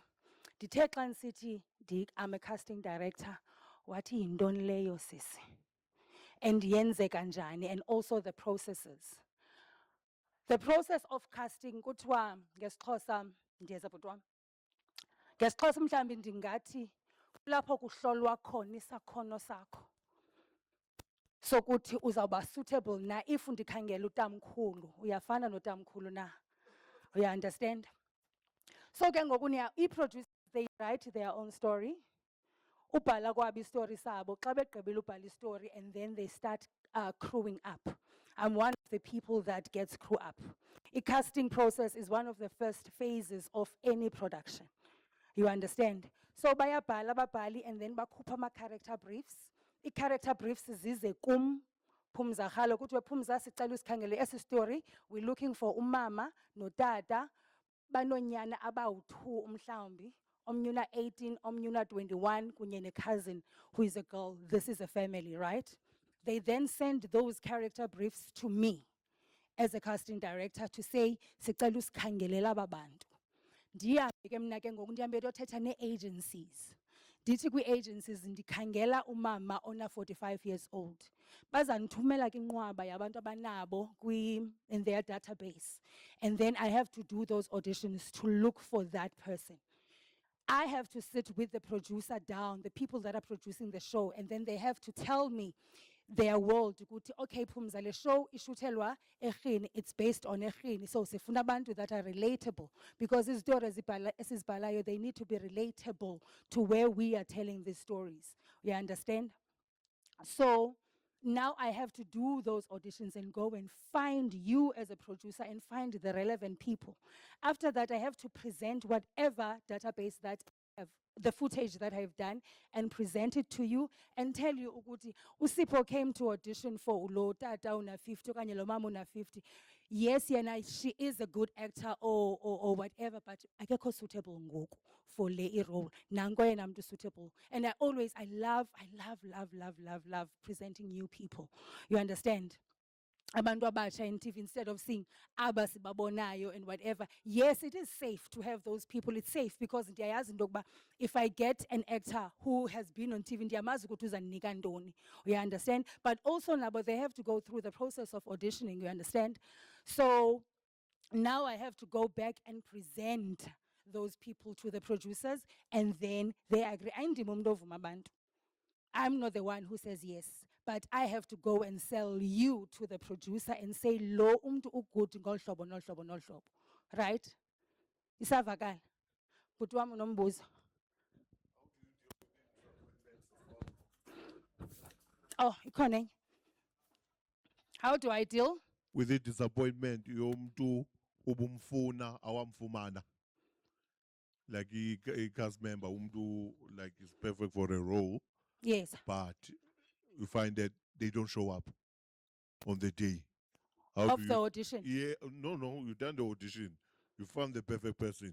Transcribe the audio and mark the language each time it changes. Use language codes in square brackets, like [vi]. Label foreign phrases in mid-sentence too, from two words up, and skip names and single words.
[xh] Ndithe xa ndisithi [en] I'm a casting director, [xh] wathi yintoni leyo sisi? And yenzeka njani, [en] and also the processes. The process of casting [xh] kuthiwa ngesixhosa ndiyeza bhuti wam. Ngesixhosa mhlawumbi ndingathi kulapho kuhlolwa khona isakhono sakho. Sokuthi uzawuba suitable na if ndikhangela utamkhulu, uyafana notamkhulu na. [en] You understand? So [xh] ke ngoku i-producers, [en] they write their own story. [xh] Ubhala kwabo story sabo, xa begqibile ubhala story, [en] and then they start crewing up. I'm one of the people that gets crew up. A casting process is one of the first phases of any production. You understand? So bayabhala ababhali, and then bakhupha ama-character briefs. [xh] I-character briefs zize kum, Phumza Khalo, kuthiwe Phumza sicela usikhangele esi story. [en] We're looking for [xh] umama notata banonyana abawu-2 umhlawumbi, omnye una 18, omnye una 21, kunye ne-cousin [en] who is a girl. This is a family, right? They then send those character briefs to me as a casting director to say, [xh] sicela usikhangelela aba bantu. Ndihambe ke mna ke ngoku ndihambe ndiyothetha nee-agencies. Ndithi kwii-agencies ndikhangela umama ona 45 [en] years old. [xh] Bazandithumela ke inqwaba yabantu abanabo [en] in their database. And then I have to do those auditions to look for that person. I have to sit with the producer down, the people that are producing the show, and then they have to tell me their world. [xh] Okay, Phumza, le show ishuthelwa eRhini, [en] it's based on eRhini. [xh] So sifuna abantu [en] that are relatable, because these stories esizibhalayo, they need to be relatable to where we are telling these stories. You understand? So now I have to do those auditions and go and find you as a producer and find the relevant people. After that, I have to present whatever database that I have, the footage that I've done, and present it to you and tell you, [xh] ukuthi Usipho [en] came to audition for [xh] ulo tata una 50, okanye lo mama una 50. [en] Yes, Yana, she is a good actor or whatever, but [xh] akekho suitable ngoku [en] for le role. [xh] Nango yena mntu suitable. [en] And I love presenting new people. You understand? [xh] Abantu abatsha [en] in TV, instead of seeing [xh] aba sibabonayo [en] and whatever. Yes, it is safe to have those people. It's safe because [xh] ndiyayazi into yokuba [en] if I get an actor who has been on TV, [xh] ndiyamazi ukuthi uzandinika ntoni. [en] You understand? But also nabo, they have to go through the process of auditioning. You understand? So now I have to go back and present those people to the producers, and then they agree. I'm not the one who says yes, but I have to go and sell you to the producer and say, [xh] lo umntu ugood ngolu hlobo nolu hlobo nolu hlobo. Right? Isavakala. Bhuti wam unombuzo. Oh, ikhona enye. [en] How do I deal with the disappointment [xh] yomntu ubumfuna awamfumana? [en] Like a cast member umntu like is perfect for a role. Yes. But you find that they don't show up on the day. Of the audition? Yeah, no, you've done the audition. You found the perfect person.